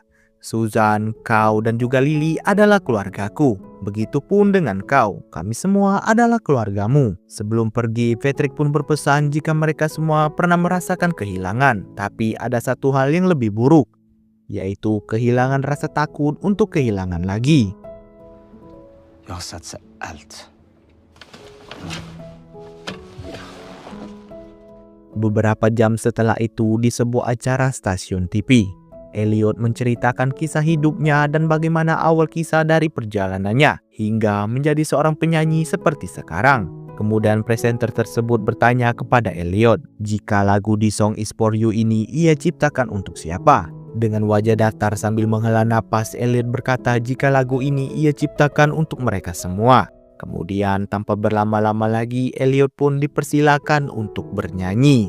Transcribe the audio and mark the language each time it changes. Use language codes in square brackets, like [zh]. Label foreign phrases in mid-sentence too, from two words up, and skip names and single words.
[id] Susan, kau dan juga Lily adalah keluargaku. Begitupun dengan kau, kami semua adalah keluargamu." Sebelum pergi, Patrick pun berpesan jika mereka semua pernah merasakan kehilangan. Tapi ada satu hal yang lebih buruk, yaitu kehilangan rasa takut untuk kehilangan lagi. [sv] Jag har satsat allt. [id] Beberapa jam setelah itu, di sebuah acara stasiun TV, Elliot menceritakan kisah hidupnya dan bagaimana awal kisah dari perjalanannya hingga menjadi seorang penyanyi seperti sekarang. Kemudian presenter tersebut bertanya kepada Elliot jika lagu This Song Is For You ini ia ciptakan untuk siapa. Dengan wajah datar sambil menghela napas, Elliot berkata jika lagu ini ia ciptakan untuk mereka semua. Kemudian tanpa berlama-lama lagi, Elliot pun dipersilakan untuk bernyanyi.